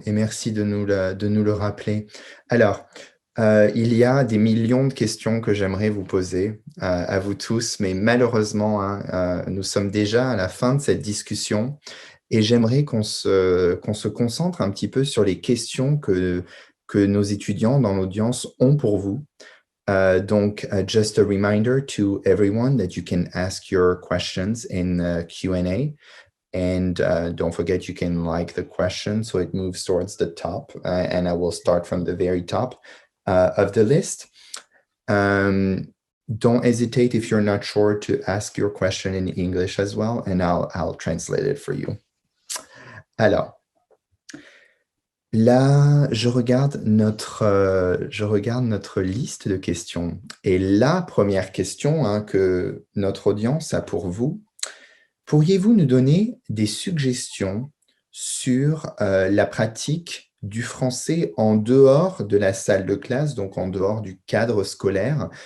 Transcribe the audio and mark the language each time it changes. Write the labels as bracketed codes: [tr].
[fr] Et merci de nous le rappeler. Alors, il y a des millions de questions que j'aimerais vous poser à vous tous, mais malheureusement, nous sommes déjà à la fin de cette discussion et j'aimerais qu'on se concentre un petit peu sur les questions que nos étudiants dans l'audience ont pour vous. [en] Donc, just a reminder to everyone that you can ask your questions in Q&A. And don't forget, you can like the question so it moves towards the top. And I will start from the very top of the list. Don't hesitate if you're not sure to ask your question in English as well, and I'll translate it for you. [fr] Alors, là, je regarde notre liste de questions. Et la première question que notre audience a pour vous, pourriez-vous nous donner des suggestions sur la pratique du français en dehors de la salle de classe, donc en dehors du cadre scolaire?